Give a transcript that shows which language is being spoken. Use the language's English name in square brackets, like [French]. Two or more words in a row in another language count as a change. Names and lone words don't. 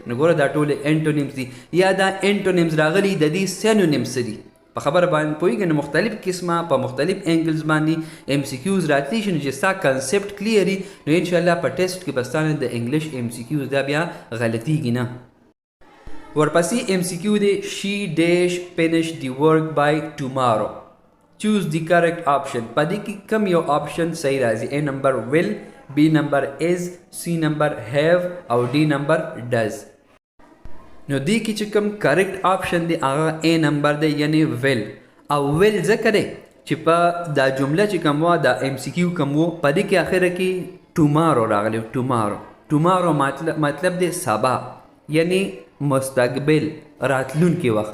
[Pashto] نو ګوره دا ټول انټونیمز دي یا دا انټونیمز راغلي د دې سینونیم څه دي په خبره باندې پوهیږئ نو مختلف قسمه په مختلف انګلز باندې ام سی کیوز راتلی شي نو چې ستا [English] concept clear [Pashto] وي نو انشاءالله په ټیسټ کې به ستانه د [English] English MCQs [Pashto] دا بیا غلطیږي نه. ورپسې ام سی کیو دی [English] she dash finish the work by tomorrow. choose the correct option. [Pashto] په دې کې کوم یو آپشن صحیح راځي؟ [English] A number will, B number is, C number have او D number does. [Pashto] نو دې کې چې کوم [English] correct option [Pashto] دی هغه [English] A number [Pashto] دی یعنی will. او will ځکه دی چې په دا جمله چې کوم وه دا ام سی کیو کوم و په دې کې اخره کې ټومارو راغلی. ټومارو مطلب دی سبا یعنی مستقبل راتلونکي وخت.